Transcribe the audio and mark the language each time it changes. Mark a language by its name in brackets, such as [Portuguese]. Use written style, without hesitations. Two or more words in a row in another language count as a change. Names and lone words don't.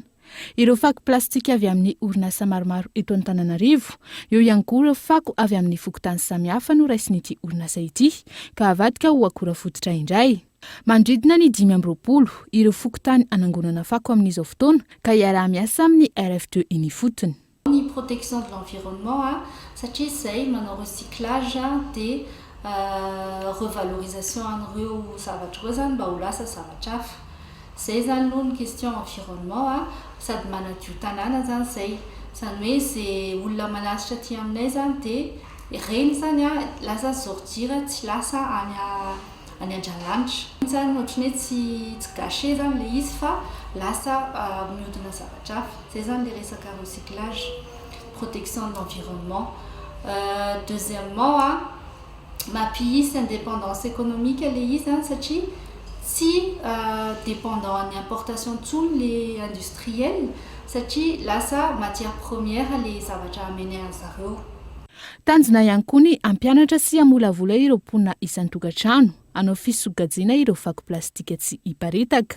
[Malagasy] Ireo fako plastika avy amin'ny orinasa maromaro eto Antananarivo, eo ihany koa ireo fako avy amin'ny fokotany samihafa no raisin'ity orinasa ity, ka avadika ho akora fototra indray. Mandridina ny 520 ireo fokotany anangonana fako amin'izao fotoana ka iaraha-miasa amin'ny RF2 iny fotony. Ny [French] protection de l'environnement [Malagasy] satria izay manao recyclage dia revalorisation an'ireo zavatra ireo zany mba ho lasa zavatra hafa. Zay zany aloha ny [French] question environnement [Malagasy] sady manadio tanàna zany zay. Zany hoe izay olona manasitra aty aminay zany dia ireny zany lasa sortir tsy lasa any an-dralanitra. Zany ohatrany hoe tsy gâché zany le izy fa lasa mihodina zavatra hafa. Zay zany le resaka recyclage, [French] protection de l'environnement. [Malagasy] Deuxièmement, mampihitsy [French] indépendance économique [Malagasy] le izy satria tsy dépendant amin'ny importation intsony le industriel satria lasa [French] matière première [Malagasy] le zavatra ameny an'zareo. Tanjona ihany koa ny ampianatra sy amolavola ireo mponina isan-tokantrano hanao fisogajiana ireo fako plastika tsy hiparitaka.